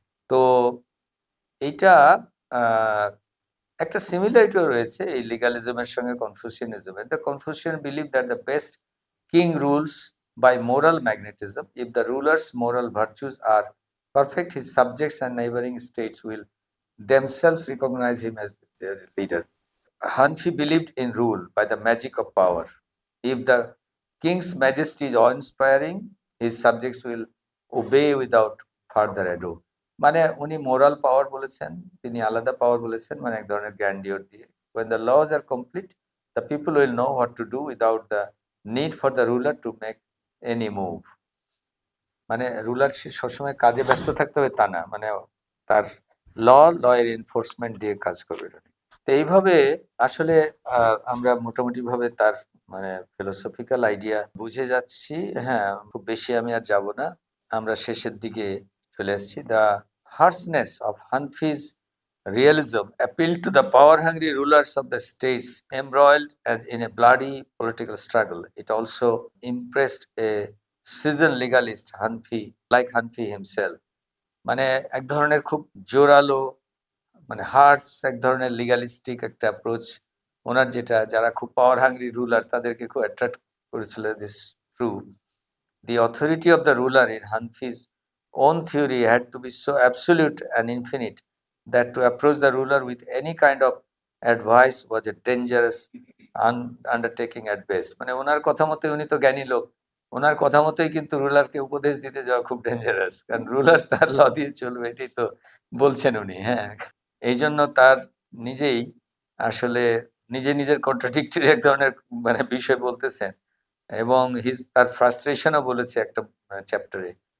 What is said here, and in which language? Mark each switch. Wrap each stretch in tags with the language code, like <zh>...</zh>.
<bn>তো এইটা একটা সিমিলারিটিও রয়েছে এই লিগালিজমের সঙ্গে কনফুসিয়ানিজমের।</bn> <en>The Confucian believe that the best king rules by moral magnetism, if the rulers moral virtues are perfect, his subjects and neighboring states will themselves recognize him as their leader. Hanfi believed in rule by the magic of power. If the king's majesty is awe-inspiring, his subjects will obey without further ado.</en> <bn>মানে উনি moral পাওয়ার বলেছেন, তিনি আলাদা পাওয়ার বলেছেন মানে এক ধরনের grandeur দিয়ে।</bn> <en>When the laws are complete, the people will know what to do without the need for the ruler to make any move.</en> <bn>মানে রুলার সবসময় কাজে ব্যস্ত থাকতে হবে তা না, মানে তার লয়ের এনফোর্সমেন্ট দিয়ে কাজ করবে। তো এইভাবে আসলে আমরা মোটামুটি ভাবে তার মানে ফিলোসফিক্যাল আইডিয়া বুঝে যাচ্ছি। হ্যাঁ, খুব বেশি আমি আর যাব না, আমরা শেষের দিকে চলে আসছি।</bn> <en>The harshness of Hanfi's realism appealed to the power-hungry rulers of the states embroiled as in a bloody political struggle. It also impressed a seasoned legalist Hanfi, like Hanfi himself.</en> <bn>মানে এক ধরনের খুব জোরালো মানে হার্স এক ধরনের লিগালিস্টিক একটা অ্যাপ্রোচ ওনার, যেটা যারা খুব পাওয়ার হাংরি রুলার তাদেরকে খুব অ্যাট্রাক্ট করেছিল।</bn> <en>This true the authority of the ruler in Hanfi's own theory had to be so absolute and infinite that to approach the ruler with any kind of advice was a dangerous undertaking at best.</en> <bn>মানে ওনার কথা মতো, উনি তো জ্ঞানী লোক, ওনার কথা মতোই কিন্তু রুলারকে উপদেশ দিতে যাওয়া খুব ডেঞ্জারাস, কারণ রুলার তার ল দিয়ে চলবে এটাই তো বলছেন উনি। হ্যাঁ, এই জন্য তার নিজেই আসলে নিজের কন্ট্রাডিক্টরি এক ধরনের মানে বিষয় বলতেছেন, এবং তার ফ্রাস্ট্রেশনও বলেছে একটা চ্যাপ্টারে।</bn>